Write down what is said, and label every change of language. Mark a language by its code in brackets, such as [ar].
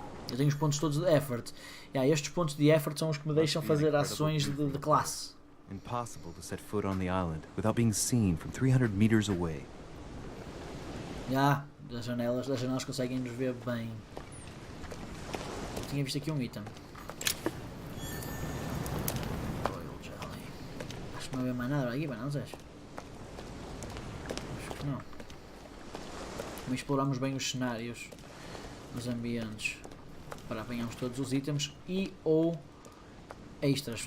[pt] Eu tenho os pontos todos de effort. Estes pontos de effort são os que me deixam fazer ações de classe. [en] Impossible to set foot on the island without being seen from 300 meters away. [pt] Das janelas conseguem nos ver bem. Eu tinha visto aqui um item. Royal Jelly. Acho que não havia mais nada aqui, mas não sei. Não. Como exploramos bem os cenários, os ambientes, para apanharmos todos os itens e ou extras.